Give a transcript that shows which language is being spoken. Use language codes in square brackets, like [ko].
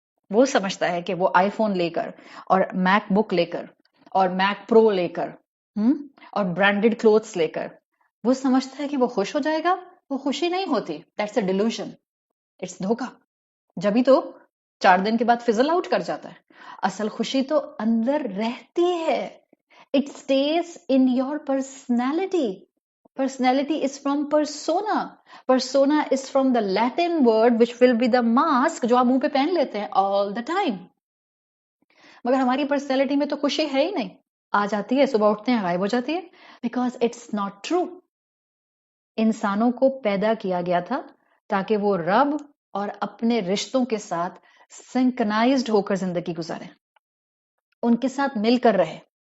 [ur] وہ سمجھتا ہے کہ وہ آئی فون لے کر اور میک بک لے کر اور میک پرو لے کر اور برانڈڈ کلوتھس لے کر وہ سمجھتا ہے کہ وہ خوش ہو جائے گا. وہ خوشی نہیں ہوتی. [en] that's a delusion, it's [ur] دھوکا. جبھی تو 4 دن کے بعد فزل آؤٹ کر جاتا ہے. اصل خوشی تو اندر رہتی ہے. [en] It stays in your personality. Personality is from persona. Persona is from the Latin word which will be the mask [ur] جو آپ منہ پہ پہن لیتے ہیں [en] all the time. [ur] مگر ہماری پرسنالٹی میں تو خوشی ہے ہی نہیں. آ جاتی ہے، صبح اٹھتے ہیں غائب ہو جاتی ہے. [en] Because it's not true. [ur] انسانوں کو پیدا کیا گیا تھا تاکہ وہ رب اور اپنے رشتوں کے ساتھ سنکنائزڈ ہو کر زندگی گزارے، ان کے ساتھ مل کر رہے.